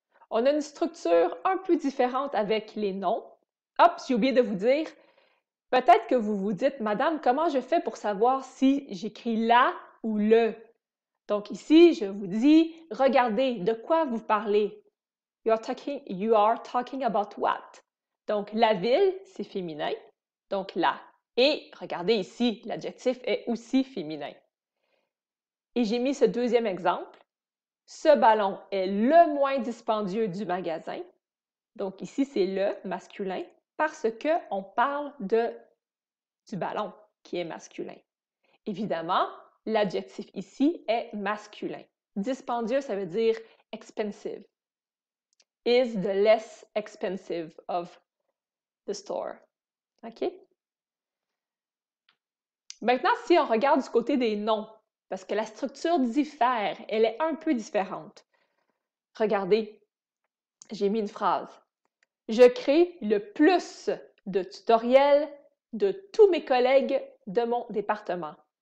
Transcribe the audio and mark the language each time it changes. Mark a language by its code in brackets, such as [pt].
[fr] On a une structure un peu différente avec les noms. Hop, j'ai oublié de vous dire, peut-être que vous vous dites, Madame, comment je fais pour savoir si j'écris la ou le? Donc ici, je vous dis, regardez, de quoi vous parlez? [en] You are talking about what? [fr] Donc, la ville, c'est féminin, donc la. Et regardez ici, l'adjectif est aussi féminin. Et j'ai mis ce deuxième exemple. Ce ballon est le moins dispendieux du magasin. Donc ici, c'est le masculin parce qu'on parle du ballon qui est masculin. Évidemment, l'adjectif ici est masculin. Dispendieux, ça veut dire expensive. [en] Is the less expensive of the store. OK? [fr] Maintenant, si on regarde du côté des noms, parce que la structure diffère, elle est un peu différente. Regardez, j'ai mis une phrase. Je crée le plus de tutoriels de tous mes collègues de mon département.